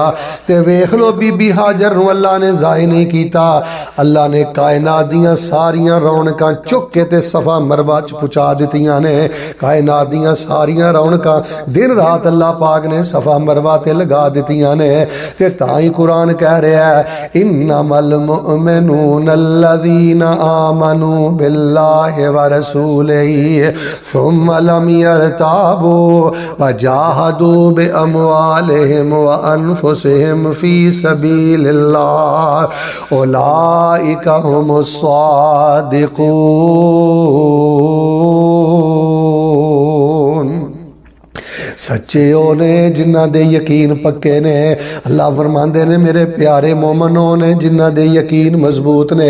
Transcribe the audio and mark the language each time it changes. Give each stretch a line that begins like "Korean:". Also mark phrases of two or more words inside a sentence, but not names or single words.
Punjabi: ਤੇ ਵੇਖ ਲੋ ਬੀਬੀ ਹਾਜਰ ਨੂੰ ਅੱਲਾਹ ਨੇ ਜ਼ਾਇਆ ਨਹੀਂ ਕੀਤਾ, ਅੱਲਾਹ ਨੇ ਕਾਇਨਾਤ ਦੀਆਂ ਸਾਰੀਆਂ ਰੌਣਕਾਂ ਚੁੱਕ ਕੇ ਤੇ ਸਫ਼ਾ ਮਰਵਾ ਚ ਪਹੁੰਚਾ ਦਿੱਤੀਆਂ ਨੇ। ਕਾਇਨਾਤ ਦੀਆਂ ਸਾਰੀਆਂ ਰੌਣਕਾਂ ਦਿਨ ਰਾਤ ਅੱਲਾਹ ਪਾਕ ਨੇ ਸਫ਼ਾ ਮਰਵਾ ਤੇ ਲਗਾ ਦਿੱਤੀਆਂ ਨੇ। ਤੇ ਤਾਂ ਹੀ ਕੁਰਾਨ ਕਹਿ ਰਿਹਾ ਹੈ,
Arabic: इन्नमल المؤمنون الذين آمنوا بالله ورسوله ثم لم يرتابوا وجاهدوا بأموالهم وأنفسهم في سبيل الله أولئك هم
Punjabi: ਸੱਚੇ ਓ ਨੇ ਜਿਨ੍ਹਾਂ ਦੇ ਯਕੀਨ ਪੱਕੇ ਨੇ। ਅੱਲਾਹ ਫ਼ਰਮਾਂਦੇ ਨੇ, ਮੇਰੇ ਪਿਆਰੇ ਮੋਮਨਾਂ ਨੇ ਜਿਨ੍ਹਾਂ ਦੇ ਯਕੀਨ ਮਜ਼ਬੂਤ ਨੇ।